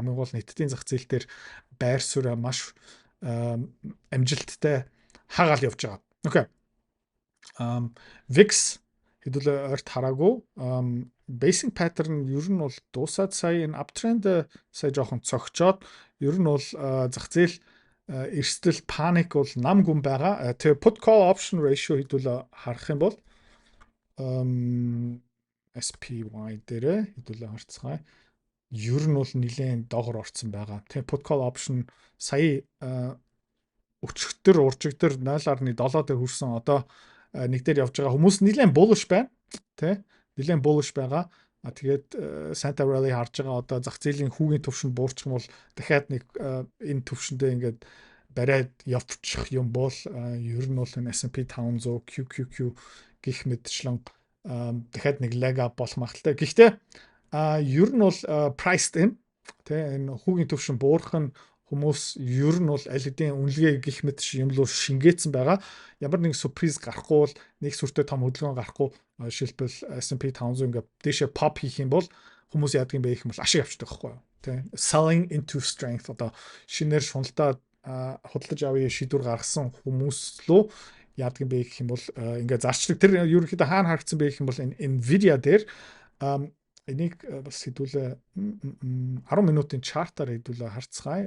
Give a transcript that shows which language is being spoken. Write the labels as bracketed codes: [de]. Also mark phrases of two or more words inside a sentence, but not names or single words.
[mn] Хамгийн гол нийтдийн зах зээл дээр байр суурь маш амжилттай хагаал явж байгаа. Окей. VIX хэдүүлээ ойрт хараагүй. [en] Basic pattern [mn] ер нь бол дуусаад сая энэ uptrend сая жоохон цогцоод ер нь бол зах зээл эрсдэл паник бол нам гүн байгаа. Тэгээ [en] put call option ratio [mn] хэдүүлээ харах юм бол SPY дээр хэдүүлээ харцгаая. Ер нь бол нэлээд доогор орцсон байгаа. Тэгээ [en] put call option [mn] сая өчигдөр уржигдөр 0.7 дээр хүрсэн. Одоо нэг дээр явж байгаа хүмүүс нэлээд bullish байна. Тэ? Нэлээд bullish байгаа. Тэгээд [en] Santa Rally [mn] харж байгаа одоо зах зээлийн хүүгийн төвшөнд буурчих юм бол дахиад нэг энэ төвшөндөө ингээд бариад явчих юм бол ер нь бол энэ S&P 500 QQQ гих мэдчлэн дахиад нэг [en] leg up [mn] болох магадaltaй. Гэхдээ ер нь бол [en] priced in [mn] тэ энэ хүүгийн төвшин буурах нь хүмүүс ер нь бол аль хэдийн үнэлгээ гих мэт юм руу шингээсэн байгаа. Ямар нэг surprise гарахгүй бол нэг сүртэй том хөдөлгөөн гарахгүй жишээлбэл S&P 500 ингээд дэшээ pop хийх юм бол хүмүүс яадаг юм бэ гэх юм бол ашиг авчдаг байхгүй юу? Тэ [en] selling into strength [mn] одоо шинээр шуналтаа худалдаж авъя шийдвэр гаргасан хүмүүс лөө яадаг юм бэ гэх юм бол ингээд зарчлаг тэр ерөнхийдөө хаана харагдсан бэ гэх юм бол Nvidia дээр энийг бас хэдүүлээ 10 минутын чартаар хэдүүлээ харцгаая.